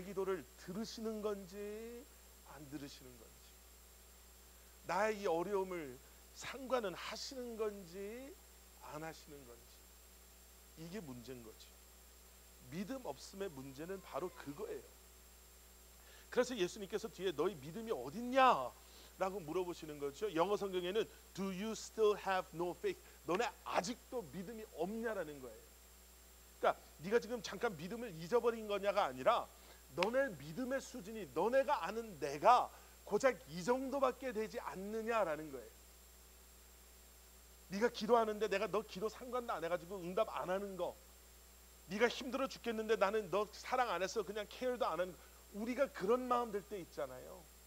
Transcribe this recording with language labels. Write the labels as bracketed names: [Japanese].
[Korean] 내 기도를 들으시는 건지 안 들으시는 건지, 나의 이 어려움을 상관은 하시는 건지 안 하시는 건지, 이게 문제인 거죠. 믿음 없음의 문제는 바로 그거예요. 그래서 예수님께서 뒤에 너희 믿음이 어딨냐 라고 물어보시는 거죠. 영어 성경에는 [English] Do you still have no faith? [Korean] 너네 아직도 믿음이 없냐라는 거예요. 그러니까 네가 지금 잠깐 믿음을 잊어버린 거냐가 아니라 너네 믿음의 수준이 너네가 아는 내가 고작 이 정도밖에 되지 않느냐라는 거예요. 네가 기도하는데 내가 너 기도 상관도 안 해가지고 응답 안 하는 거, 네가 힘들어 죽겠는데 나는 너 사랑 안 해서 그냥 케어도 안 하는 거, 우리가 그런 마음 들 때 있잖아요.